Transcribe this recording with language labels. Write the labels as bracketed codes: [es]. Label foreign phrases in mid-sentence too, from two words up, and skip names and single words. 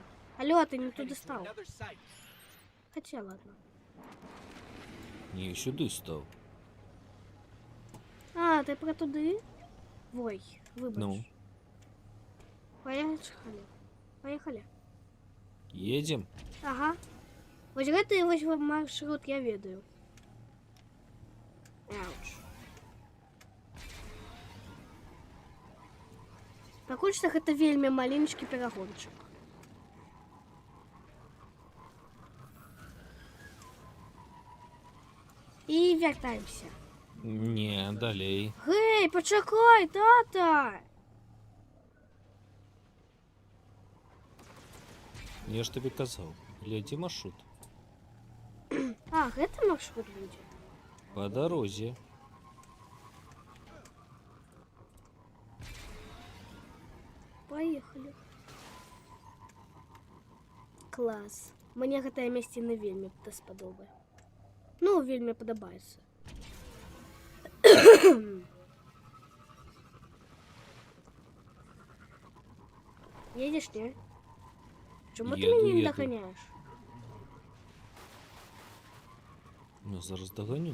[uk] Алло, ти не туди став. Хоча, ладно. Ні, сюди став. А, ти про туди? Ой, вибач. Ну, [ru] Поехали. Поехали. [uk] їдемо. Ага. [be] Ось гэты вось маршрут я ведаю. Ауч. Пакуль што гэта вельмі маленечкі перагончык. І вяртаемся. Не, далей. Гей, пачакай, тата! [uk] Я ж тобі казав, [be] глядзі маршрут. А, гэта маршрут будзе. [uk] По дорозі. [ru] Поехали. [be] Клас. Мне гэтае мясціна вельмі даспадобы. Ну, вельмі падабаецца. Едешь, не? [uk] Чому ти [ru] Еду, [uk] мене не [ru] еду. [uk] доганяєш? Ну, зараз догоню.